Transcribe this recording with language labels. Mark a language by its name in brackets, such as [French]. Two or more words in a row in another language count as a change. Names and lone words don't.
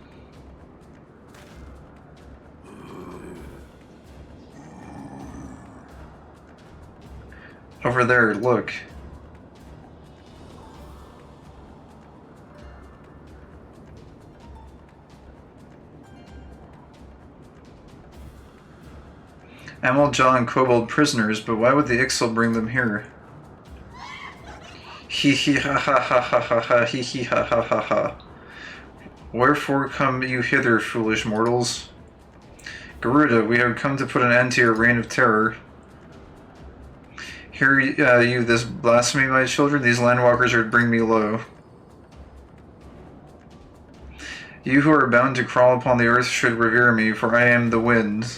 [English] Over there, look. Amaljaw and Kobold prisoners, but why would the Ixal bring them here? Hee hee ha ha ha ha ha ha hee hee ha ha ha ha. Wherefore come you hither, foolish mortals? Garuda, we have come to put an end to your reign of terror. Hear you this blasphemy, my children? These landwalkers are to bring me low. You who are bound to crawl upon the earth should revere me, for I am the wind.